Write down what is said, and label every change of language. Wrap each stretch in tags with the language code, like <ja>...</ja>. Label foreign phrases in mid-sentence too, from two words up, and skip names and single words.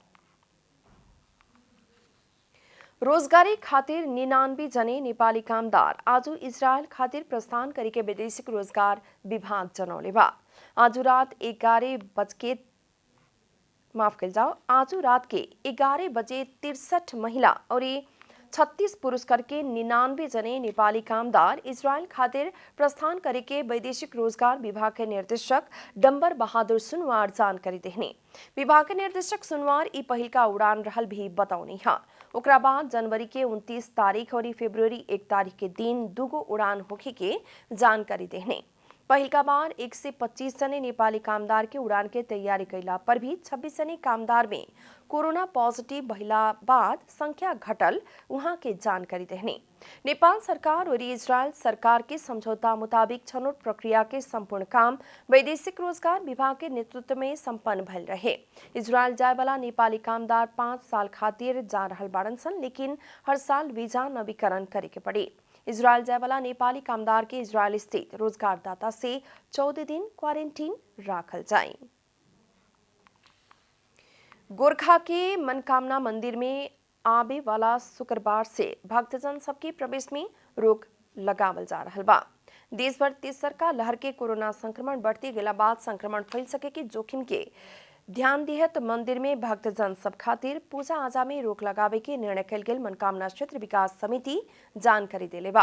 <bho>रोजगारी खातिर 99 जने नेपाली कामदार आज इजरायल खातिर प्रस्थान करेके वैदेशिक रोजगार विभाग जनौले बा। आज रात 11 बजे 63 महिला और 36 पुरुष करके 99 जने नेपाली कामदार इजरायल खातिर प्रस्थान करेके वैदेशिक रोजगार विभाग के निर्देशक डम्बर बहादुर सुनवार जानकारी देहने। विभाग के निर्देशक सुनवार ई पहिल का उड़ान रहल भी बताउनी है। ओकरा बाद जनवरी के 29 तारीख और फरवरी 1 तारीख के दिन दुगो उड़ान होखे के जानकारी देहने। पहिल का बार 1 से 25 जने नेपाली कामदार के उड़ान के तैयारी कैला पर भी 26 जने कामदार में कोरोना पॉजिटिव भइला बाद संख्या घटल वहां के जानकारी देहने। नेपाल सरकार और इजरायल सरकार के समझौता मुताबिक छनौट प्रक्रिया के संपूर्ण काम वैदेशिक रोजगार विभाग के नेतृत्व में संपन्न भइल रहे। इजरायल जाए वाला नेपाली कामदार 5 साल खातिर जा रहल बाड़न सन, लेकिन हर साल वीजा नवीकरण करे के पड़ी। इजरायल जाए वाला नेपाली कामदार के इजरायल स्थित रोजगारदाता से 14 दिन क्वारंटीन राखल जाए। गोरखा के मनकामना मंदिर में आबे वाला शुक्रवार से भक्तजन सबके प्रवेश में रोक लगावल जा रहल बा। देश भर तीसरका लहर के कोरोना संक्रमण बढ़ते गेला बाद संक्रमण फैल सके के जोखिम के ध्यान दिहत मंदिर में भक्तजन सब खातिर पूजा आजा में रोक लगावे के निर्णय कल गेल मनकामना क्षेत्र विकास समिति जानकारी देले बा।</bho>